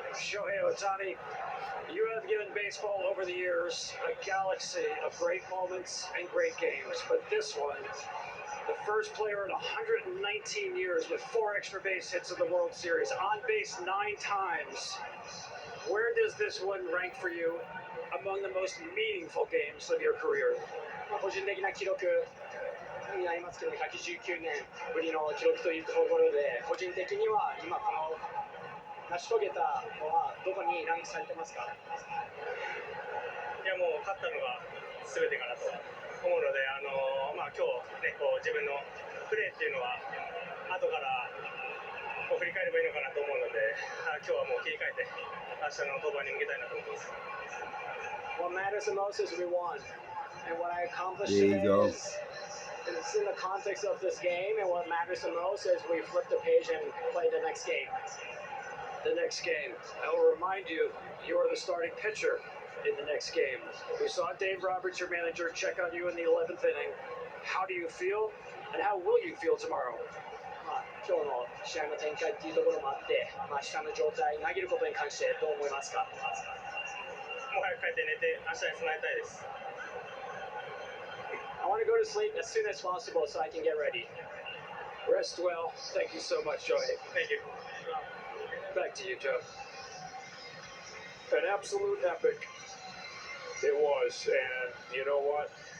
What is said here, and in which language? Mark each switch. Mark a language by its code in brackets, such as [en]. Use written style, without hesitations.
[en] Shohei Ohtani, you have given baseball over the years a galaxy of great moments and great games, but this one, the first player in 119 years with 4 extra base hits in the World Series, on base 9 times. Where does this one rank for you among the most meaningful games of your career? [ja] 個人的な記録になりますけど、119年ぶりの記録というところで、個人的には今この成し遂げたのはどこにランクされてますか？いやもう勝ったのが全てかなと思うので、今日ねこう自分のプレーっていうのは後からこう振り返ればいいのかなと思うので、今日はもう切り替えて明日の登板に向けたいなと思います。 [en] What matters the most is we won, and what I accomplished There you today go. is in the context of this game, and what matters the most is we flip the page and play the next game. The next game, I will remind you, you are the starting pitcher in the next game. We saw Dave Roberts, your manager, check on you in the 11th inning. How do you feel, and how will you feel tomorrow? [ja] 今日の試合の展開っていうところもあって、下の状態、投げることに関してどう思いますか？もう早く帰って寝て明日に備えたいです。 [en] I want to go to sleep as soon as possible so I can get ready. Rest well. Thank you so much, Joey. Thank you. Back to you, Joe. An absolute epic it was, and you know what?